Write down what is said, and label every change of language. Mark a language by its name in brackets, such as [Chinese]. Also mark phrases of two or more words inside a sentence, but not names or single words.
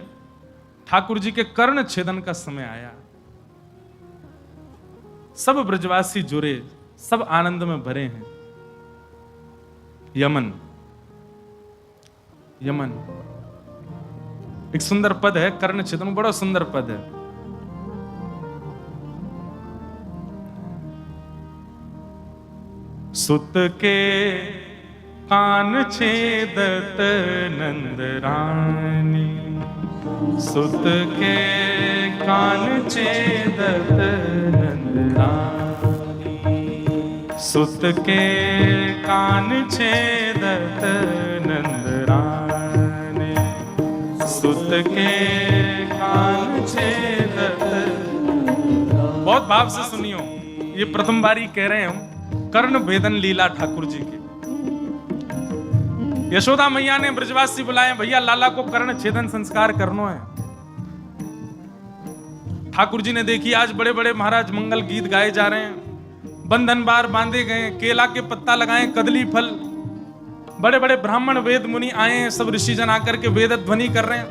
[Hindi] ठाकुर जी के कर्ण छेदन का समय आया, सब ब्रजवासी जुड़े, सब आनंद में भरे हैं। यमन एक सुंदर पद है, कर्ण छेदन बड़ा सुंदर पद है। [Braj] सुत के कान छेदत नंद रानी, सुत के कान छेदत नंदरानी, सुत के कान छेदत नंदरानी, सुत के कान छेदत। [Hindi] बहुत भाव से सुनियो, ये प्रथम बारी कह रहे हैं हम कर्ण भेदन लीला ठाकुर जी की। यशोदा मैया ने ब्रजवासी बुलाए, भैया लाला को कर्ण छेदन संस्कार करनो है। ठाकुर जी ने देखी आज बड़े बड़े महाराज मंगल गीत गाए जा रहे हैं, बंधन बार बांधे गए, केला के पत्ता लगाए, कदली फल, बड़े बड़े ब्राह्मण वेद मुनि आए हैं, सब ऋषि जन आकर के वेद ध्वनि कर रहे हैं।